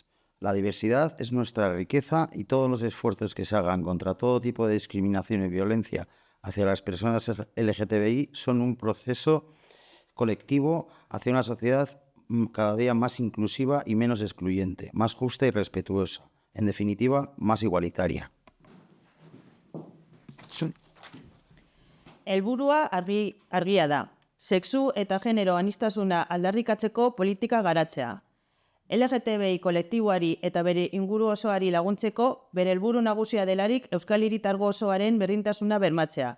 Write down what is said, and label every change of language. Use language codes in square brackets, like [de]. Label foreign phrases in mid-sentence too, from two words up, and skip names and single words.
[es] La diversidad es nuestra riqueza y todos los esfuerzos que se hagan contra todo tipo de discriminación y violencia hacia las personas LGTBI son un proceso colectivo hacia una sociedad cada día más inclusiva y menos excluyente, más justa y respetuosa, en definitiva, más igualitaria. [eu] Helburua argia da. Sexu eta genero aniztasuna aldarrikatzeko politika garatzea. LGTBI kolektiboari eta bere inguru osoari laguntzeko bere helburu nagusia delarik Euskal Hiritargo osoaren berdintasuna bermatzea.